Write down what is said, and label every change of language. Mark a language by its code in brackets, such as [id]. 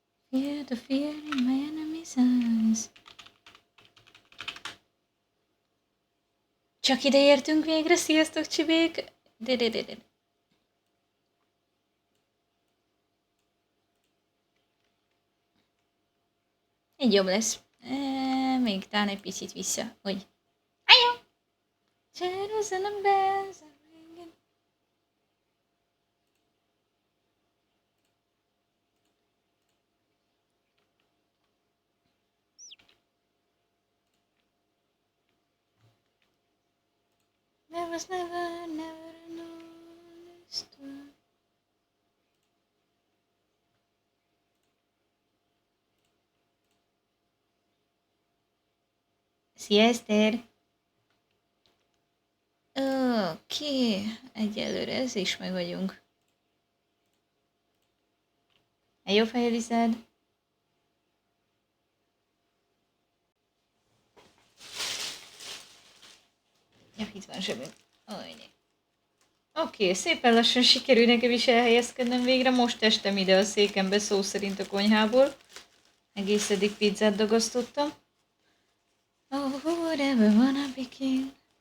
[en] Fear the fear in my enemy's eyes. [hu] Csak ide értünk végre, sziasztok csibék! Így jobb lesz. Még talán egy picit vissza, hogy... Ajjó! [en] Jerusalem bells are ringing. There was never an honest one. [hu] Szia, Eszter! Oké, egyelőre ez is meg vagyunk. Jó fejelizád! Ja, itt van zsebünk. Oké, szépen lassan sikerül nekem is elhelyezkednem végre. Most estem ide a székembe, szó szerint a konyhából. Egész eddig pizzát dagasztottam. [en] Oh, whatever wanna be king.